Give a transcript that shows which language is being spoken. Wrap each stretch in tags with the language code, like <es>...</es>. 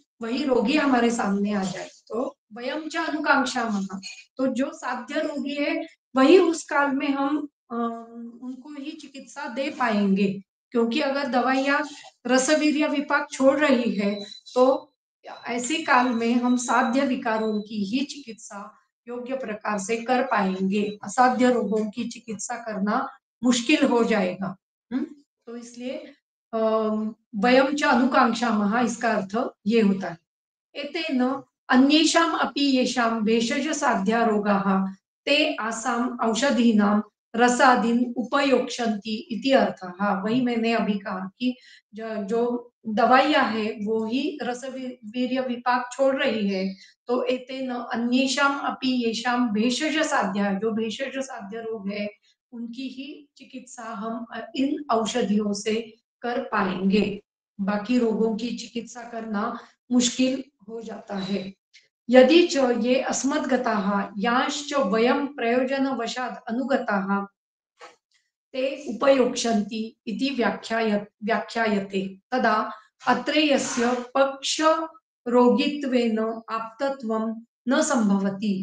<hi>वही रोगी हमारे सामने आ जाए। तो</hi> <sa>वयम च अनुकांक्षा महा,</sa> <hi>तो जो साध्य रोगी है वही उस काल में हम उनको ही चिकित्सा दे पाएंगे, क्योंकि अगर दवाइयां रसवीर्य विपाक छोड़ रही है, तो ऐसे काल में हम साध्य विकारों की ही चिकित्सा योग्य प्रकार से कर पाएंगे। असाध्य रोगों की चिकित्सा करना मुश्किल हो जाएगा। तो इसलिए</hi> <sa>वयम च अनुकांक्षामः,</sa> <hi>इसका अर्थ ये होता है।</hi> <sa>एतेन अन्येषाम् अपि येषां भेषज साध्या रोगाः ते आसाम औषधीनां रसादीन उपयोक्ष्यन्ति इति अर्थः।</sa> <hi>वही मैंने अभी कहा कि जो दवाइयां है वो ही रसवीर्य विपाक छोड़ रही है, तो</hi> <sa>एतेन अन्येषाम् अपि येषां भेषज साध्या,</sa> <hi>जो भेषज साध्य रोग है उनकी ही चिकित्सा हम इन औषधियों से कर पाएंगे। बाकी रोगों की चिकित्सा करना मुश्किल हो जाता है।</hi> <sa>यदि च ये अस्मद्गताः यांश्च वयं प्रयोजनवशात् अनुगताः ते उपयोक्ष्यन्ति इति व्याख्यायते, तदा अत्रेयस्य पक्षरोगित्वेन आप्तत्वं न संभवति।</sa>